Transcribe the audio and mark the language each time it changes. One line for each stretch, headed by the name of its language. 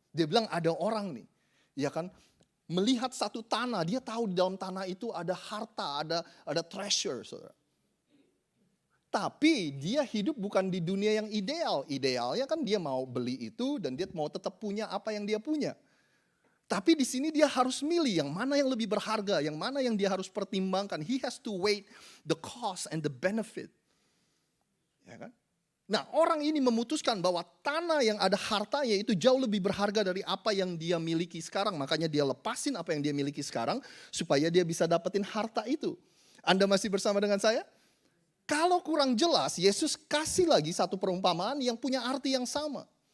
Indonesian: Dia bilang ada orang nih, ya kan, melihat satu tanah, dia tahu di dalam tanah itu ada harta, ada treasure, saudara. Tapi dia hidup bukan di dunia yang ideal. Idealnya kan dia mau beli itu dan dia mau tetap punya apa yang dia punya. Tapi di sini dia harus milih yang mana yang lebih berharga, yang mana yang dia harus pertimbangkan.
English: He has to weigh the cost and the benefit.
Indonesian: Ya kan? Nah, orang ini memutuskan bahwa tanah yang ada hartanya itu jauh lebih berharga dari apa yang dia miliki sekarang. Makanya dia lepasin apa yang dia miliki sekarang supaya dia bisa dapetin harta itu. Anda masih bersama dengan saya? Kalau kurang jelas, Yesus kasih lagi satu perumpamaan yang punya arti yang sama.